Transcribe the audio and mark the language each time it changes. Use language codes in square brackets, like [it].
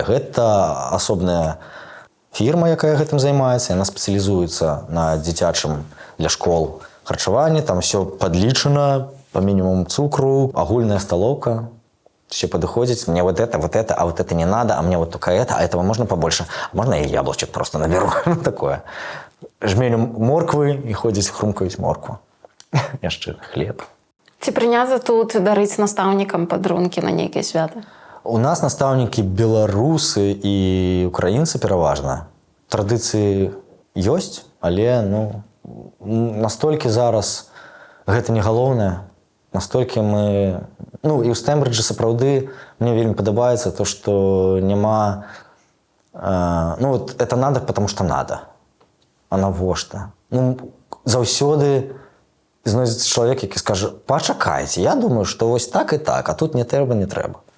[be] Гэта асобная фірма, якая гэтым займаецца, яна спецыялізуецца на дзіцячым для школ харчаванні, там все падлічана, [ru] по минимуму [be] цукру, агульная столовка. [ru] Все подходит, мне вот это, а вот это не надо, а мне вот только это, а этого можно побольше. Можно я яблочек просто наберу. [be] Такое. Жменю морквы и ходить хрумкаюць моркву. Яшчэ хлеб. Ці прынята тут дарыць настаўнікам падарункі на нейкія святы? У нас настаўнікі беларусы і украінцы пераважна. Традыцыі ёсць, але настолькі зараз гэта не галоўнае, настолькі мы... Ну, і ў Стэмбриджы сапраўды мне вельмі падабаецца то, што няма... [ru] это надо, потому что надо. [be] А навошта? Заўсёды знойдзецца чалавек, які скажа, пачакайце, я думаю, што вось так і так, а тут не трэба.